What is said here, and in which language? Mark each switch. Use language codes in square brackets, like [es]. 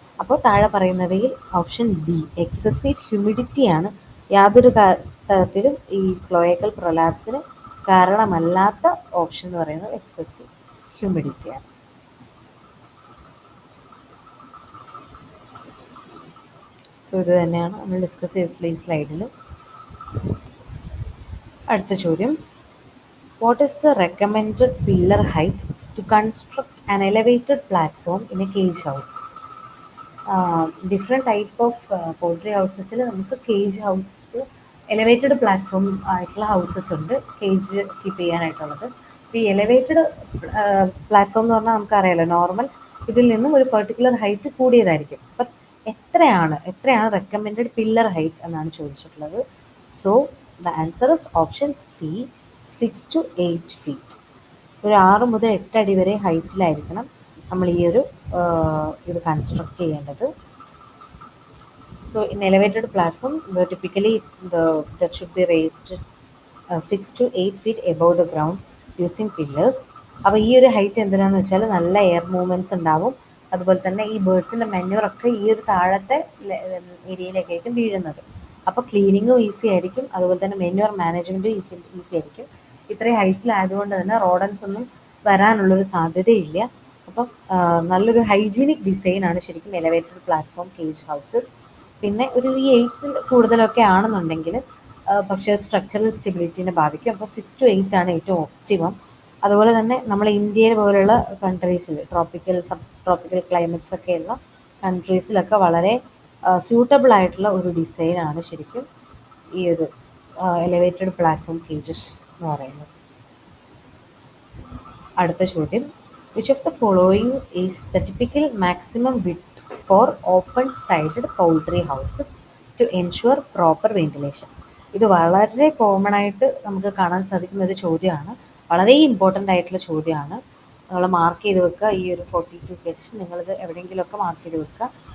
[ml] അപ്പോൾ താഴെ പറയുന്നവയിൽ ഓപ്ഷൻ ബി എക്സസീവ് ഹ്യൂമിഡിറ്റിയാണ് യാതൊരു തരത്തിലും ഈ ക്ലോയക്കൽ പ്രൊലാപ്സിന് കാരണമല്ലാത്ത ഓപ്ഷൻ എന്ന് പറയുന്നത് എക്സസീവ് ഹ്യൂമിഡിറ്റിയാണ്. സോ ഇത് തന്നെയാണ് നമ്മൾ ഡിസ്കസ് ചെയ്തിട്ടുള്ള ഈ സ്ലൈഡിൽ. അടുത്ത ചോദ്യം, [en] What is the recommended pillar height to construct an elevated platform in a cage house. [ml] Different type of poultry ഹൗസസിൽ നമുക്ക് കേജ് ഹൗസസ്, എലവേറ്റഡ് പ്ലാറ്റ്ഫോം ആയിട്ടുള്ള ഹൗസസ് ഉണ്ട് കേജ് കീപ്പ് ചെയ്യാനായിട്ടുള്ളത്. ഈ എലവേറ്റഡ് പ്ലാറ്റ്ഫോം എന്ന് പറഞ്ഞാൽ നമുക്കറിയാലോ, നോർമൽ ഇതിൽ നിന്നും ഒരു പെർട്ടിക്കുലർ ഹൈറ്റ് കൂടിയതായിരിക്കും. അപ്പം എത്രയാണ് റെക്കമെൻഡഡ് പില്ലർ ഹൈറ്റ് എന്നാണ് ചോദിച്ചിട്ടുള്ളത്. [en] So the answer is option C, 6 to 8 feet. [ml] ഒരു 6 മുതൽ 8 അടി വരെ ഹൈറ്റിലായിരിക്കണം നമ്മൾ ഈ ഒരു ഇത് കൺസ്ട്രക്ട് ചെയ്യേണ്ടത്. [en] So in elevated platform, typically that should be raised 6 to 8 feet above the ground using pillars. [ml] അപ്പോൾ ഈ ഒരു ഹൈറ്റ് എന്തിനാന്ന് വെച്ചാൽ നല്ല എയർ മൂവ്മെൻറ്റ്സ് ഉണ്ടാവും. അതുപോലെ തന്നെ ഈ ബേർഡ്സിൻ്റെ മെന്യൂറൊക്കെ ഈ ഒരു താഴത്തെ ഏരിയയിലേക്കായിരിക്കും വീഴുന്നത്. അപ്പോൾ ക്ലീനിങ്ങും ഈസി ആയിരിക്കും, അതുപോലെ തന്നെ മെന്യൂർ മാനേജ്മെൻറ്റും ഈസി ആയിരിക്കും. ഇത്രയും ഹൈറ്റിലായതുകൊണ്ട് തന്നെ റോഡൻസ് ഒന്നും വരാനുള്ളൊരു സാധ്യതയില്ല. അപ്പം നല്ലൊരു ഹൈജീനിക് ഡിസൈനാണ് ശരിക്കും എലവേറ്റഡ് പ്ലാറ്റ്ഫോം കേജ് ഹൗസസ്. പിന്നെ ഒരു ഈ 8 കൂടുതലൊക്കെ ആണെന്നുണ്ടെങ്കിൽ പക്ഷേ സ്ട്രക്ചറൽ സ്റ്റെബിലിറ്റിനെ ബാധിക്കും. അപ്പോൾ 6 to 8 ആണ് ഏറ്റവും ഒപ്റ്റിമം. അതുപോലെ തന്നെ നമ്മൾ ഇന്ത്യ പോലുള്ള കൺട്രീസിൽ സബ് ട്രോപ്പിക്കൽ ക്ലൈമറ്റ്സ് ഒക്കെയുള്ള കൺട്രീസിലൊക്കെ വളരെ സ്യൂട്ടബിൾ ആയിട്ടുള്ള ഒരു ഡിസൈനാണ് ശരിക്കും ഈ ഒരു എലവേറ്റഡ് പ്ലാറ്റ്ഫോം കേജസ് എന്ന് പറയുന്നത്. അടുത്ത ചോദ്യം, [en] which of the following is the typical maximum width for open-sided poultry houses to ensure proper ventilation? [ml] ഇത് വളരെ കോമൺ ആയിട്ട് നമുക്ക് കാണാൻ സാധിക്കുന്ന ഒരു ചോദ്യമാണ്, വളരെ ഇമ്പോർട്ടൻ്റ് ആയിട്ടുള്ള ചോദ്യമാണ്. നിങ്ങൾ മാർക്ക് ചെയ്ത് വെക്കുക. ഈ ഒരു 42 ക്വസ്റ്റ്യൻ നിങ്ങളിത് എവിടെയെങ്കിലുമൊക്കെ മാർക്ക് ചെയ്ത് വെക്കുക.